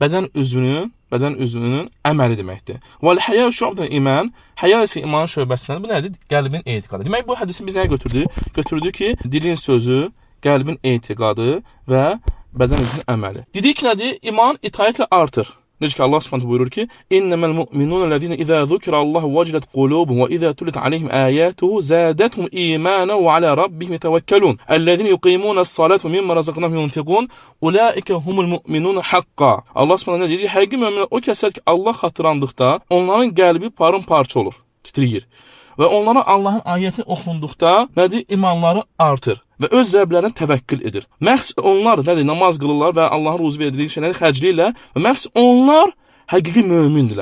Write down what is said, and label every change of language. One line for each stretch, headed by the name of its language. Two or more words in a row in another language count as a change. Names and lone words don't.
Azerbaijani: Bədən üzvünün əməli deməkdir.
Arabic: والحياء شعبة إيمان,
Azerbaijani: həya isə imanın şöbəsindən. Bu nədir? Qəlbin etiqadı. Demək bu hədisi biz nəyə götürdü? Götürdü ki, dilin sözü, qəlbin etiqadı və bədən üzvünün əməli. Dedik ki, nədir? İman itayətlə artır. Necə ki Allah Subhanahu buyurur ki:
Arabic: "إنما المؤمنون الذين إذا ذكر الله وجلت قلوبهم وإذا تليت عليهم آياته زادتهم إيمانا وعلى ربهم يتوكلون. الذين يقيمون الصلاة ومما رزقناهم ينفقون. أولئك هم المؤمنون حقا."
Azerbaijani: Allah Subhanahu deyir: "Həqiqi möminlər o kəslər ki, Allah xatırlandıqda onların qəlbi parça olur, titrəyir. Və onlara Allahın ayəti oxunduqda nədir? İmanları artır və öz Rəblərinə təvəkkül edir. Məhz onlar nədir? Namaz qılırlar və Allahın ruzu verdiyi şeyləri xərcləyirlər və məhz onlar həqiqi mömindirlər."